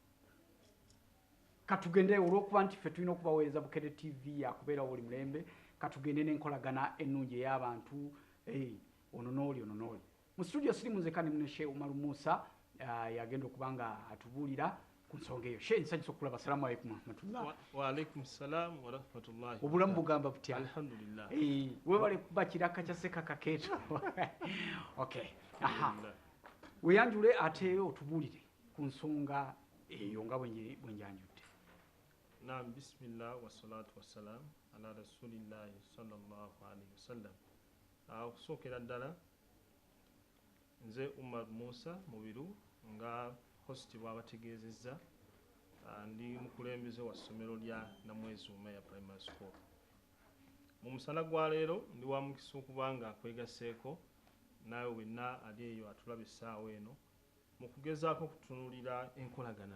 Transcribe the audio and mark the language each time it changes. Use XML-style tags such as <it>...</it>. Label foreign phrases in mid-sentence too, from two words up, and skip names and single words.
<lg>Katugende olw'okuba nti ffe tulina okubaweereza Bukedde TV yakubeerawo buli mulembe, katugende n'enkolagana ennungi ey'abantu ono n'oli ono n'oli. Mu studio sirimu nzeka ne muno Sheikh Umar Musa yagenda okuba nga atubuulira ku nsonga eyo. Sheikh, nsanyusa okulaba.</lg> <ar>السلام عليكم ورحمة الله. وعليكم السلام ورحمة الله.</ar> <lg>Obulamu bugamba butya?</lg> <ar>Alhamdulillah.</ar> <lg>Webale kuba kiraka kya Seeka Kakeeto. Okay. Aha.</lg> <ar>Alhamdulillah.</ar> <lg>Weyanjule ate otubuulire ku nsonga eyo nga bwenjanjudde. Naam,</lg> <ar>بسم الله والصلاة والسلام على رسول الله صلى الله عليه وسلم.</ar> <lg>Okusookera ddala nze Umar Musa Mubiru nga host bw'abategeezezza, ndi mukulembeze wa ssomero lya Namwezi Umeya Primary School. Mu musana gwa leero ndi wa mukisa okuba nga nkwegaseeko naawe wenna ali eyo atulaba essaawa eno mu kugezaako okutunuulira enkolagana.</lg>